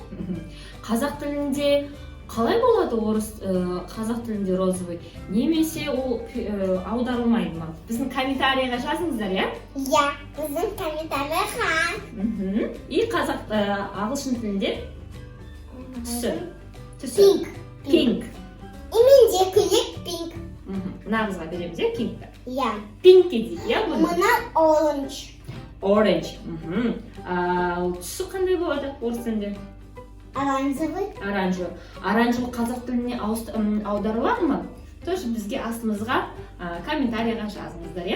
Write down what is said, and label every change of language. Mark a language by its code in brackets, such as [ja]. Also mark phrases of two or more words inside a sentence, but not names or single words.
[kk] Қазақ тілінде қалай болады қазақ тілінде розовый? Немесе ол аударылмайды ма? Біздің комментарийға жазыңыздар, иә? Иә, біздің комментарийға. И ағылшын тілінде түсі. Pink. Pink. И менде көйлек pink. Мына қызға береміз, иә, pinkті. Я. Pink дейді, иә, бұны? Мына orange. Orange. Ал түсі қандай болады орыс тілінде? Оранжевый. Оранжевый. Оранжевый қазақ тіліне аударылады ма? Тоже бізге астымызға комментарийға жазыңыздар, иә?